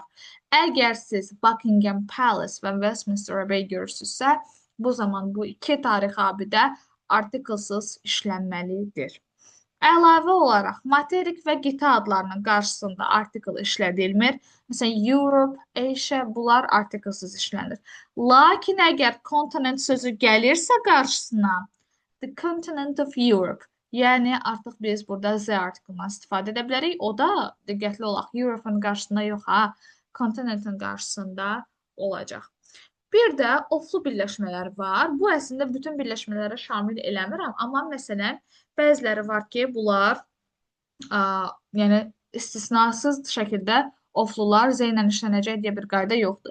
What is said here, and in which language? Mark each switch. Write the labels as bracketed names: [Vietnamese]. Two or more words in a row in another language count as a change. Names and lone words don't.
[Azerbaijani] Əgər siz Buckingham Palace və Westminster Abbey görürsünüzsə, bu zaman bu iki tarixi abidə artiklsız işlənməlidir. Əlavə olaraq materik və qitə adlarının qarşısında artikl işlədilmir. Məsələn, Europe, Asia, bunlar artiklsız işlənir. Lakin əgər continent sözü gəlirsə qarşısına, [English] the continent of Europe, [Azerbaijani] yəni artıq biz burada Z artiklından istifadə edə bilərik. O da diqqətli olaq, Europe-ın qarşısında yox, continentin qarşısında olacaq. Bir də oflu birləşmələr var. Bu əslində bütün birləşmələrə şamil eləmirəm, amma məsələn, bəziləri var ki, bunlar yəni istisnasız şəkildə oflular Z ilə işlənəcək deyə bir qayda yoxdur.